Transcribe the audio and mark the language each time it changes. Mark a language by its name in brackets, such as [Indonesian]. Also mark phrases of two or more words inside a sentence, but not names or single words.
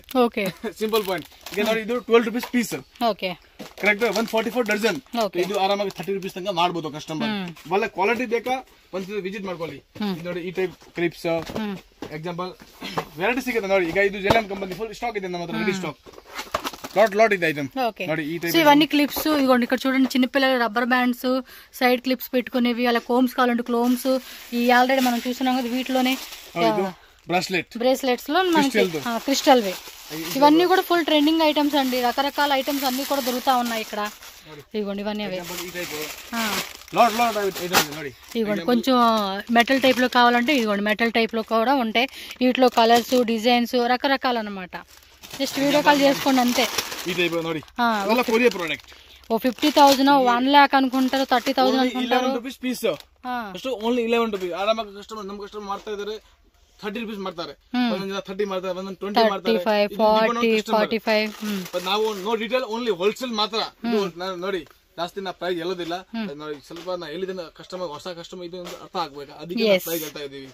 [English] simple point. [Kannada] ಈಗ ನೋಡಿ, ಇದು 12 ರೂಪೀಸ್ ಪೀಸ್, ಕರೆಕ್ಟ್. 144 ಡಜನ್. ಇದು ಆರಾಮಾಗಿ 30 ರೂಪೀಸ್ ತನಕ ಮಾಡ್ಬೋದು ಕಸ್ಟಮರ್. ಒಳ್ಳೆ ಕ್ವಾಲಿಟಿ ಬೇಕಾ, ಒಂದ್ಸತಿ ವಿಸಿಟ್ ಮಾಡ್ಕೊಳ್ಳಿ. ನೋಡಿ, ಈ ಟೈಪ್ [English] clips example variety [Kannada] ಸಿಗುತ್ತೆ ನೋಡಿ. ಈಗ ಇದು ಜೆಲನ್ ಕಂಪನಿ [English] full stock [Kannada] ಇದೆ ನಮ್ಮ ಹತ್ರ, [English] ready stock. [Telugu] లాట్ ఇది ఐటమ్. [Kannada] ನೋಡಿ ಈ ಟೈಪ್. [Telugu] సో ఇవన్నీ క్లిప్స్ ఇగోండి ఇక్కడ చూడండి, చిన్నపిల్లల [English] rubber bands, side clips [Telugu] పెట్టుకునేవి, అలా కోమ్స్ కావాలంటే క్లోమ్స్. ఈ ఆల్రెడీ మనం చూస్తున్నాం కదా, వీటిలోనే బ్రేస్లెట్స్ లో మనకి క్రిస్టల్ వే. ఇవన్నీ కూడా [English] full trending items [Telugu] అండి. రకరకాల ఐటమ్స్ అన్ని కూడా దొరుకుతా ఉన్నాయి ఇక్కడ. ఇగోండి ఇవన్నీ అవే. ఇగోండి కొంచెం [English] metal type [Telugu] లో కావాలంటే ఇగోండి [English] metal type [Telugu] లో కూడా ఉంటాయి. వీటిలో కలర్స్, డిజైన్స్ రకరకాలు అన్నమాట. [English] just video call [Telugu] చేసుకోండి అంతే. ఓ 50,000, 1 lakh అనుకుంటారు, 30,000 అనుకుంటారు. [English] only 11 rupees. [Kannada] ಆರಾಮಾಗಿ ಕಸ್ಟಮರ್, ನಮ್ಮ ಕಸ್ಟಮರ್ ಮಾಡ್ತಾ ಇದಾರೆ 30 ರೂಪೀಸ್ ಮಾಡ್ತಾರೆ, ಒಂದೊಂದು 30 ಮಾಡ್ತಾರೆ, ಒಂದೊಂದು 20 ಮಾಡ್ತಾರೆ, 35, 40, 45. ನಾವು [English] no detail, only wholesale [Kannada] ಮಾತ್ರ. ನೋಡಿ, ಜಾಸ್ತಿ ನಾ ಪ್ರೈಸ್ ಹೇಳೋದಿಲ್ಲ. ನೋಡಿ, ಸ್ವಲ್ಪ ನಾ ಹೇಳಿದ ಕಸ್ಟಮರ್, ಹೊಸ ಕಸ್ಟಮರ್ ಇದು ಅರ್ಥ ಆಗ್ಬೇಕು, ಅದಕ್ಕೆ ಪ್ರೈಸ್ ಹೇಳ್ತಾ ಇದೀವಿ.